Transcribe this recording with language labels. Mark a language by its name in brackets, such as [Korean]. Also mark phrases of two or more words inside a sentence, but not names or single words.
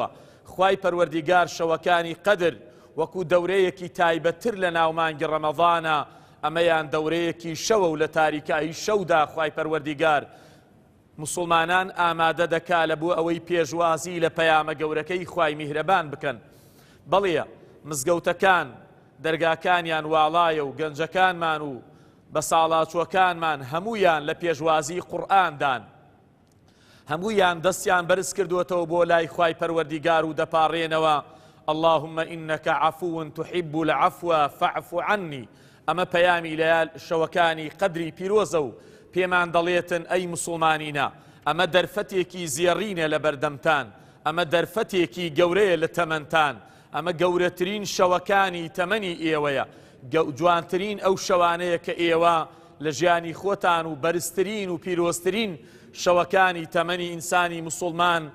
[Central Kurdish] خوای پەروەردیگار شەوەکانی قەدر وەکو دەورەیەکی تایبەتتر لە ناومانگی ڕەمەضانە، ئەمەیان دەورەیەکی شەوە و لە تاریکایی شەودا خوای پەروەردیگار مسلمانان ئامادە دەکا لە بۆ ئەوەی پێشوازی لە پەیامە گەورەکەی خوای میهرەبان بکەن. بەڵێ مزگەوتەکان دەرگاکانیان واڵایە و گەنجەکانمان و بە ساڵاچوەکانمان هەمویان لە پێشوازی قورئاندان، هەمویان دەستیان بەرز کردوێتەوە بۆ لای خوای پەروەردیگار و دەپاڕێنەوە [Arabic] اللهم إنك عفو تحب العفو فاعف عني. [Central Kurdish] ئەمە پەیامی لە شەوەکانی قەدری پیرۆزە و پێمان دەڵێتن ئەی مسلمانینە ئەمە دەرفەتێکی زیێڕینە لە بەردەمتان، ئەمە دەرفەتێکی گەورەیە لە تەمەنتان، ئەمە گەورەترین شەوەکانی تەمەنی ئێوەیە، جوانترین ئەو شەوانەیە کە ئێوە لە ژیانی خۆتان و بەرزترین و پیرۆزترین شەوەکانی تەمەنی ئینسانی مسلمان